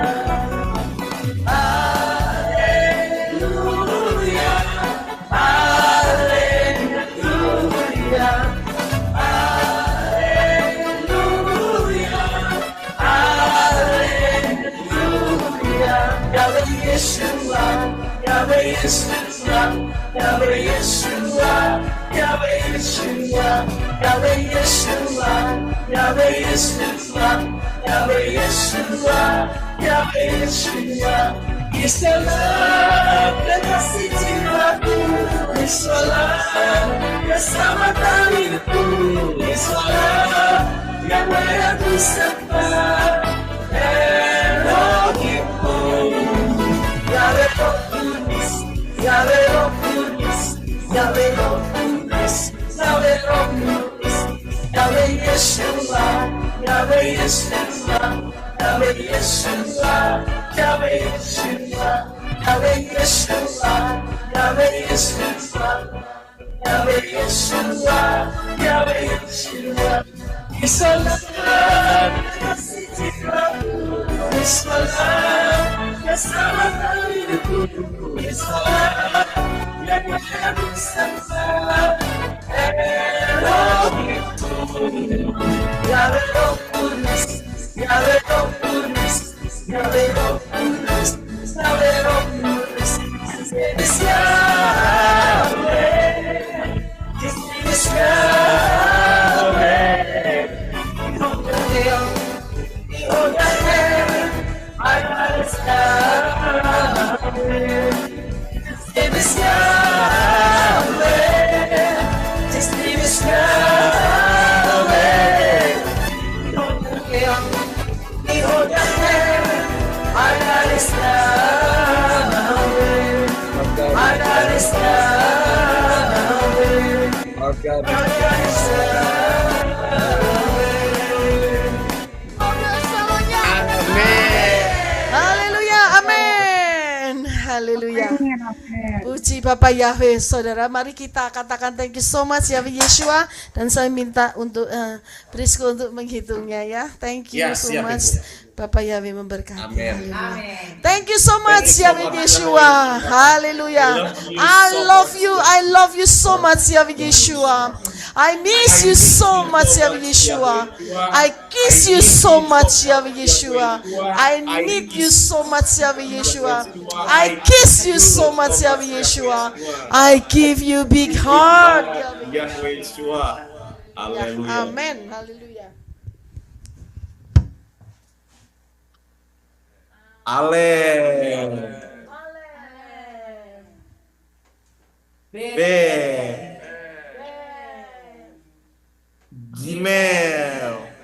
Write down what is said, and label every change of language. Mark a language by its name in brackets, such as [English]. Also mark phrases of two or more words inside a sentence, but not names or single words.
[Indonesian] Haleluya, haleluya, haleluya, haleluya. Yahweh Yeshua, Yahweh Yeshua, Yahweh Yeshua, Yahweh Yeshua, Yahweh Yeshua, Yahweh Yeshua, Yahweh Yeshua, Yahweh Yeshua. Isalam kekasih jiwaku, Isalam keselamatan hidupku, Isalam Yahweh aku sembah, Elohimku. Yahweh Roh Kudus, Yahweh Roh Kudus, Yahweh Roh Kudus, Yahweh Roh Kudus, Yahweh Yeshua, Yahweh Yeshua, Yahweh Yeshua, Yahweh Yeshua, Yahweh Yeshua, Yahweh Yeshua, Yahweh Yeshua, Yahweh Yeshua. Isalam kasih jiwaku, Isalam keselamatan hidupku, Isalam yang aku sembah, Elohimku. Yahweh Roh Kudus, Yahweh Roh Kudus, Yahweh Roh Kudus, Yahweh Roh Kudus. [English] It's Yahweh, it's Yahweh. Oh Yahweh, I understand. It is Yahweh, His name is Yahweh. Oh Yahweh, I understand. I [Indonesian] Haleluya, amin. Haleluya. Puji Bapak Yahweh, saudara. Mari kita katakan [English] thank you so much [Indonesian] Yahweh Yeshua. Dan saya minta untuk Prisco untuk menghitungnya ya. [English] Thank you so much. [Indonesian] Bapak Yahweh memberkati. Haleluya. [English] Thank you so much Yahweh Yeshua. [Indonesian] Haleluya. [English] I love you so much Yahweh Yeshua. I miss you so much Yahweh Yeshua. I kiss you so much Yahweh Yeshua. I need you so much Yahweh Yeshua. I kiss you so much Yahweh Yeshua. I give you big heart Yahweh Yeshua. [Indonesian] Haleluya. Amen. Haleluya. [Hebrew] Ale. B. Gimel.